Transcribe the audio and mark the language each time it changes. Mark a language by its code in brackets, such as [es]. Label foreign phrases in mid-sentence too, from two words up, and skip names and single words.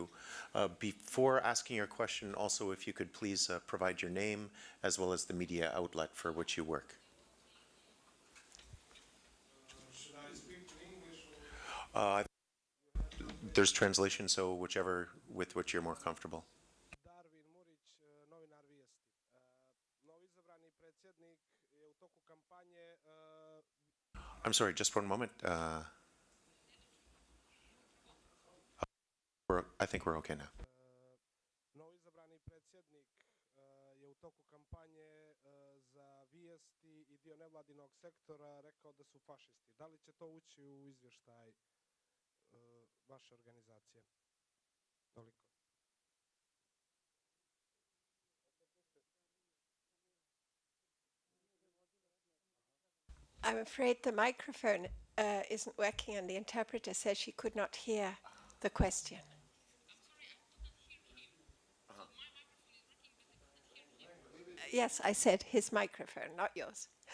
[en] Before asking your question, also, if you could please provide your name as well as the media outlet for which you work. Should I speak in English? There's translation, so whichever with which you're more comfortable. [sr] Darwin Murić, novinar Vijesti. Novoizabrani predsjednik je u toku kampanje [en] I'm sorry, just one moment. I think we're okay now. [sr] novoizabrani predsjednik je u toku kampanje za Vijesti i dio nevladinog sektora rekao da su fašisti. Da li će to ući u izvještaj vaše organizacije? Toliko. [en] I'm afraid the microphone isn't working and the interpreter says she could not hear the question. Yes, I said his microphone, not yours.